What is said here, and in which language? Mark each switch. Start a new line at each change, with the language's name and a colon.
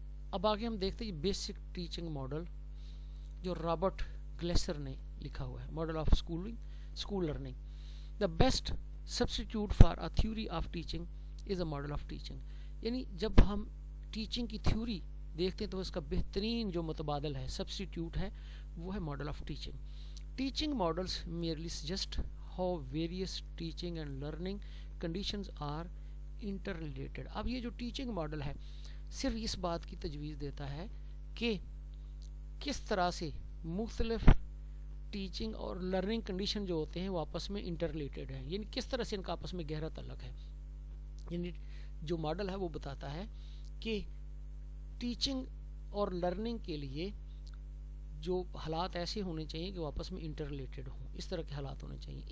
Urdu: اب آگے ہم دیکھتے ہیں بیسک ٹیچنگ ماڈل جو رابرٹ گلیسر نے لکھا ہوا ہے، model of school learning.
English: the best substitute for a theory of teaching
Urdu: is a model of teaching. یعنی جب ہم ٹیچنگ کی تھیوری دیکھتے ہیں تو اس کا بہترین جو متبادل ہے، سبسٹیٹیوٹ ہے، وہ ہے model of teaching.
English: Teaching models merely suggest how various teaching and learning conditions are interrelated.
Urdu: اب یہ جو ٹیچنگ ماڈل ہے صرف اس بات کی تجویز دیتا ہے کہ کس طرح سے مختلف ٹیچنگ اور لرننگ کنڈیشن جو ہوتے ہیں وہ آپس میں انٹر ریلیٹڈ ہیں، یعنی کس طرح سے ان کا آپس میں گہرا تعلق ہے. یعنی جو ماڈل ہے وہ بتاتا ہے کہ ٹیچنگ اور لرننگ کے لیے جو حالات ایسے ہونے چاہیے کہ وہ آپس میں انٹر ریلیٹڈ ہوں، اس طرح کے حالات ہونے چاہیے.